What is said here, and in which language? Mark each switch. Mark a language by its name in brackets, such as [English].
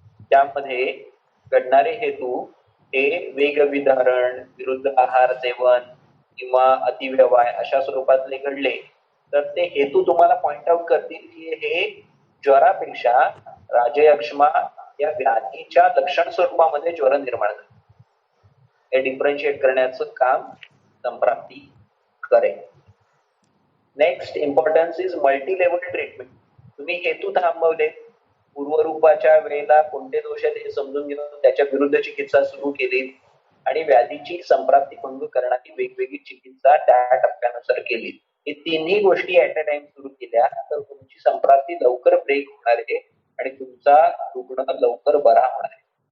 [Marathi] त्यामध्ये घडणारे हेतू हे वेगविधारण, विरुद्ध आहार सेवन किंवा अतिव्यवाय अशा स्वरूपातले घडले तर ते हेतू तुम्हाला पॉइंट आउट करतील की हे ज्वरापेक्षा राजयक्ष्मा या व्याधीच्या लक्षण स्वरूपामध्ये ज्वर निर्माण झाले. हे डिफरन्शिएट करण्याचं काम संप्राप्ती करेल. [English] Next importance is multi level treatment. [Marathi] तुम्ही हेतू थांबवले, पूर्वरूपाच्या वेळेला कोणते दोष आहेत हे समजून घेऊन त्याच्या विरुद्ध चिकित्सा सुरू केली आणि व्याधीची संप्राप्ती भंग करणारी वेगवेगळी चिकित्सा त्या टप्प्यानुसार केली. हे तिन्ही गोष्टी [English] at a time [Marathi] सुरू केल्या तर तुमची संप्राप्ती लवकर ब्रेक होणार आहे आणि तुमचा रुग्ण लवकर बरा होणार आहे.